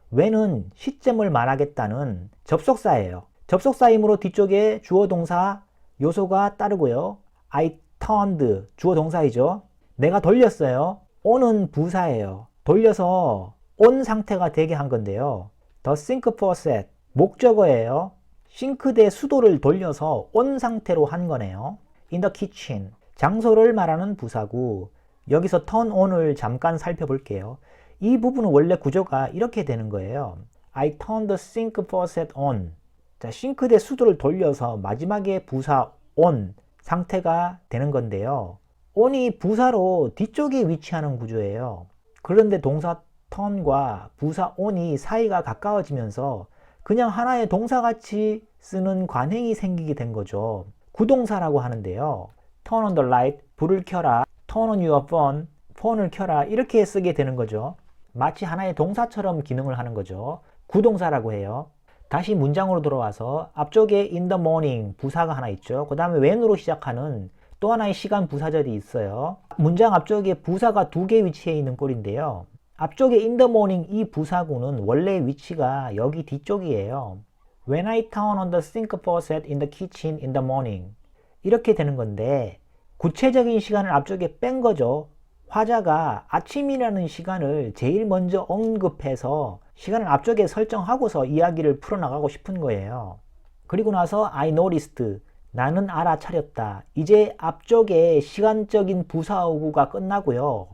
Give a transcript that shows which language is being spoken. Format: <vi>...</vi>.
<ko>when은 시점을 말하겠다는 접속사예요. 접속사이므로 뒤쪽에 주어 동사 요소가 따르고요.</ko> <en>I turned</en> <ko>주어 동사이죠. 내가 돌렸어요. on은 부사예요. 돌려서 on 상태가 되게 한 건데요.</ko> <en>The sink faucet</en> <ko>목적어예요. 싱크대 수도를 돌려서 on 상태로 한 거네요.</ko> <en>In the kitchen</en> <ko>장소를 말하는 부사고 여기서 turn on을 잠깐 살펴볼게요. 이 부분은 원래 구조가 이렇게 되는 거예요.</ko> <en>I turned the sink faucet on.</en> <ko>자, 싱크대 수도를 돌려서 마지막에 부사 on 상태가 되는 건데요. on이 부사로 뒤쪽에 위치하는 구조예요. 그런데 동사 turn과 부사 on이 사이가 가까워지면서 그냥 하나의 동사같이 쓰는 관행이 생기게 된 거죠. 구동사라고 하는데요.</ko> <en>turn on the light,</en> <ko>불을 켜라.</ko> <en>turn on your phone,</en> <ko>폰을 켜라. 이렇게 쓰게 되는 거죠. 마치 하나의 동사처럼 기능을 하는 거죠. 구동사라고 해요. 다시 문장으로 돌아와서 앞쪽에</ko> <en>in the morning</en> <ko>부사가 하나 있죠. 그 다음에 when으로 시작하는 또 하나의 시간 부사절이 있어요. 문장 앞쪽에 부사가 두 개 위치해 있는 꼴인데요. 앞쪽에</ko> <en>in the morning</en> <ko>이 부사구는 원래 위치가 여기 뒤쪽이에요.</ko> <en>When I turn on the sink faucet in the kitchen in the morning</en> <ko>이렇게 되는 건데 구체적인 시간을 앞쪽에 뺀 거죠. 화자가 아침이라는 시간을 제일 먼저 언급해서 시간을 앞쪽에 설정하고서 이야기를 풀어나가고 싶은 거예요. 그리고 나서</ko> <en>I noticed</en> <ko>나는 알아차렸다. 이제 앞쪽에 시간적인 부사어구가 끝나고요.</ko>